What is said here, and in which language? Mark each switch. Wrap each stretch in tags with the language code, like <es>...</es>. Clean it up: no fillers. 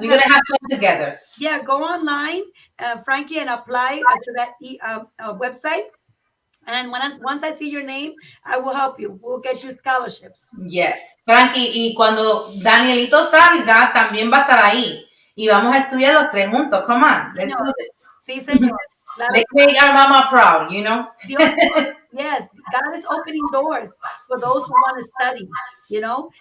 <en>We're going to have fun together. Yeah, go online, Frankie, and apply to that website. And once I see your name, I will help you. We'll get you scholarships. Yes.</en> <es>Frankie, y cuando Danielito salga, también va a estar ahí. Y vamos a estudiar los tres juntos.</es> <en>Come on, let's do this.</en> <es>Sí, señor.</es> <en>Let's make our mama proud, you know? Yes, God is opening doors for those who want to study, you know?</en>